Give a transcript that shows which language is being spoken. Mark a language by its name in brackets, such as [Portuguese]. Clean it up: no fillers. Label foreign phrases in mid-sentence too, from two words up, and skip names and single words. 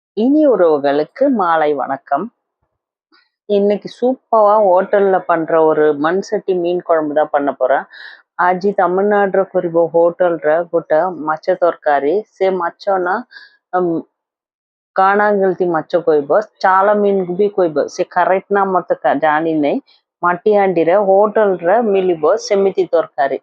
[Tamil] இனி உறவுகளுக்கு மாலை வணக்கம். இன்னைக்கு சூப்பரா ஹோட்டல்ல பண்ற ஒரு மண் சட்டி மீன் குழம்பு தான் பண்ண போறேன். [Odia] ଆଜି ତାମିଲନାଡୁର କରିବ ହୋଟେଲରେ ଗୋଟେ ମାଛ ତରକାରୀ। ସେ ମାଛ ନା କାଣାଗିଲତି ମାଛ କହିବ, ଚାଳ ମିନ୍କୁ ବି କହିବ। ସେ କରେକ୍ଟ ନା ମତେ ଜାଣିନାହିଁ। ମାଟି ହାଣ୍ଡିରେ ହୋଟେଲରେ ମିଳିବ ସେମିତି ତରକାରୀ।